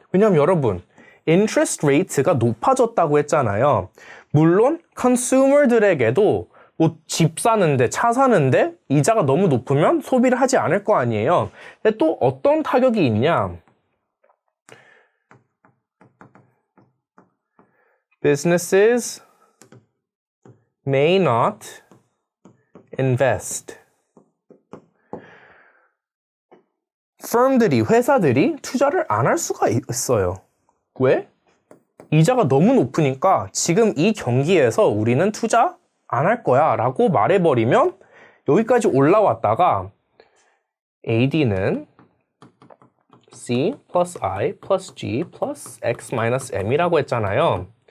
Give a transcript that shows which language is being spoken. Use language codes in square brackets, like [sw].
[ko] 왜냐면 여러분, interest rate가 높아졌다고 했잖아요. 물론 consumer들에게도 뭐 집 사는데, 차 사는데 이자가 너무 높으면 소비를 하지 않을 거 아니에요. 근데 또 어떤 타격이 있냐? [en] Businesses may not invest. [ko] firm들이, 회사들이 투자를 안 할 수가 있어요. 왜? 이자가 너무 높으니까 지금 이 경기에서 우리는 투자 안 할 거야 라고 말해버리면 여기까지 올라왔다가 AD는 [en] C plus I plus G plus X minus M [ko] 이라고 했잖아요.